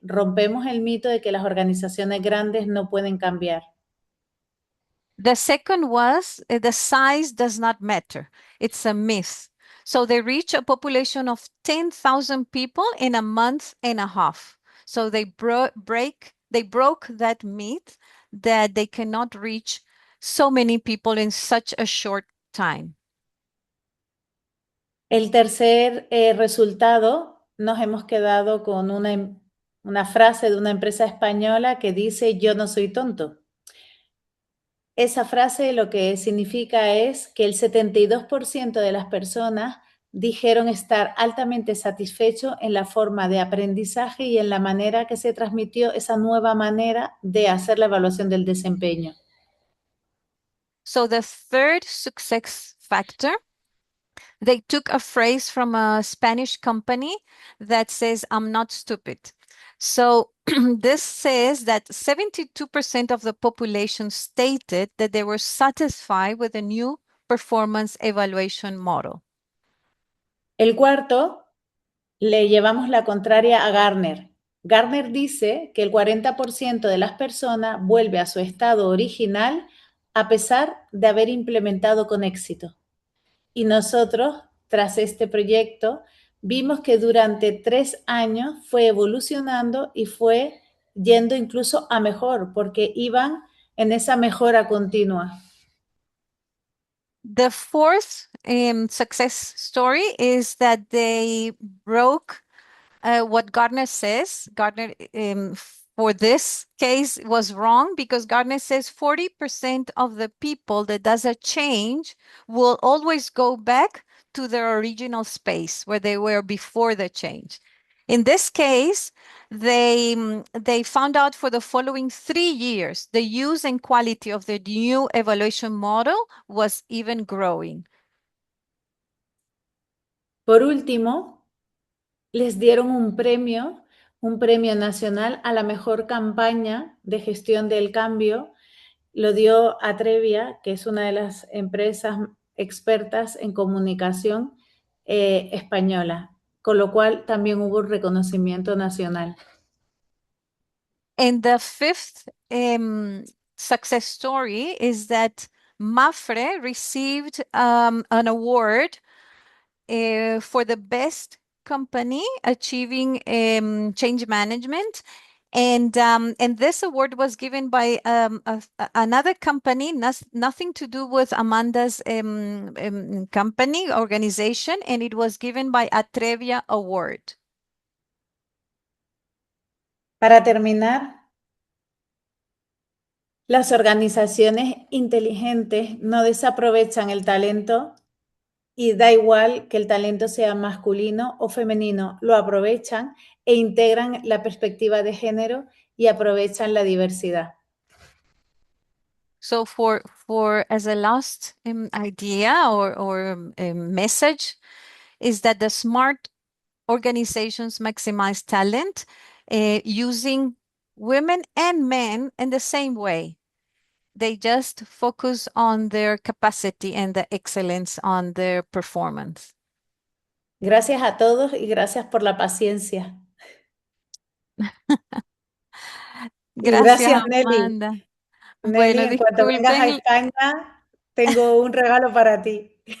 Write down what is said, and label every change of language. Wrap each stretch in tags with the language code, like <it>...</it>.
<es>Rompemos el mito de que las organizaciones grandes no pueden cambiar.</es> <en>The second was the size does not matter. It's a myth. So they reach a population of 10,000 people in a month and a half. So they broke that myth that they cannot reach so many people in such a short time.</en> <es>El tercer resultado, nos hemos quedado con una frase de una empresa española que dice: yo no soy tonto. Esa frase lo que significa es que el 72% de las personas dijeron estar altamente satisfechos en la forma de aprendizaje y en la manera que se transmitió esa nueva manera de hacer la evaluación del desempeño.</es> <en>So the third success factor, they took a phrase from a Spanish company that says, I'm not stupid. So this says that 72% of the population stated that they were satisfied with the new performance evaluation model.</en> <es>El cuarto, le llevamos la contraria a Gartner. Gartner dice que el 40% de las personas vuelve a su estado original a pesar de haber implementado con éxito. Y nosotros, tras este proyecto, vimos que durante 3 años fue evolucionando y fue yendo incluso a mejor, porque iban en esa mejora continua.</es> <en>The fourth success story is that they broke what Gardner says. Gardner, for this case, was wrong because Gardner says 40% of the people that does a change will always go back to their original space where they were before the change. In this case, they found out for the following 3 years, the use and quality of the new evaluation model was even growing.</en> <es>Por último, les dieron un premio nacional a la mejor campaña de gestión del cambio. Lo dio Atrevia, que es una de las empresas expertas en comunicación española, con lo cual también hubo un reconocimiento nacional.</es> <en>And the fifth success story is that Mafre received an award for the best company achieving change management. And this award was given by another company, nothing to do with Amanda's company, organization, and it was given by Atrevia Award.</en> <es>Para terminar, las organizaciones inteligentes no desaprovechan el talento y da igual que el talento sea masculino o femenino, lo aprovechan e integran la perspectiva de género y aprovechan la diversidad.</es> <en>So for as a last idea or message is that the smart organizations maximize talent using women and men in the same way. They just focus on their capacity and the excellence on their performance.</en> <es>Gracias a todos y gracias por la paciencia. Y Gracias, gracias, Nelly. Amanda. Nelly, Bueno, en cuanto vengas a disculpen. España, tengo un regalo para ti.</es>